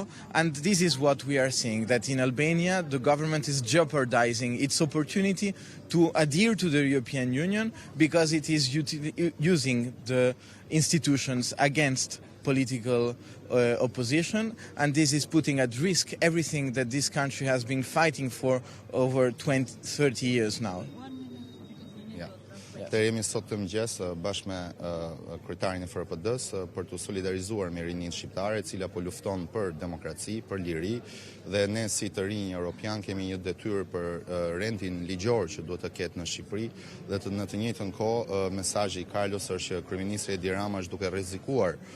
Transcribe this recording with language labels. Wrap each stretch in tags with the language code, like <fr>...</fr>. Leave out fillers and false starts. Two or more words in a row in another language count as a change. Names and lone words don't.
<en>And this is what we are seeing, that in Albania, the government is jeopardizing its opportunity to adhere to the European Union because it is using the institutions against political opposition, and this is putting at risk everything that this country has been fighting for over 20-30 years now.</en> <sq>Të jemi sot të mëngjes bashkë me kryetarin e FRPD-s për të solidarizuar me rinin shqiptare, e cila po lufton për demokraci, për liri, dhe ne si të rinj europian kemi një detyrë për rendin ligjor që duhet të ketë në Shqipëri, dhe në të njëjtën kohë mesazhi i Carlos është që kryeministri Edi Rama është duke rrezikuar</sq>